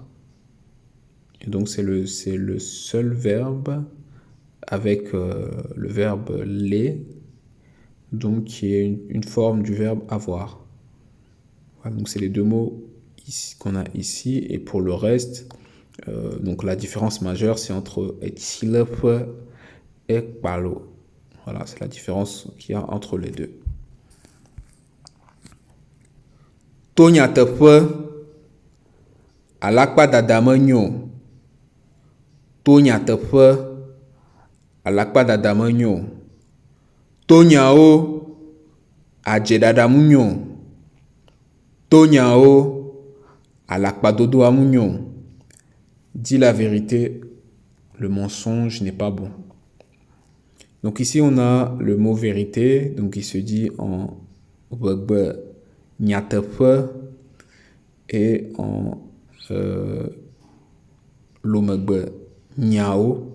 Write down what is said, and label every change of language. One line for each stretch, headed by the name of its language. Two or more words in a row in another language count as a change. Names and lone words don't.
French: Et donc c'est le seul verbe avec le verbe les, donc qui est une forme du verbe avoir. Voilà, donc c'est les deux mots qu'on a ici. Et pour le reste, donc la différence majeure, c'est entre etsilepe et palo. Voilà, c'est la différence qu'il y a entre les deux.
Ewe: Tonya teƒe alakpa dada menyo. Tonya teƒe alakpa dada menyo. Tonyawo adze dada munyo. Tonyawo alakpa dodoa munyo.
French: Dis la vérité, le mensonge n'est pas bon. Donc ici on a le mot vérité, donc il se dit en wegbe nyateƒe et en lomegbe nyao.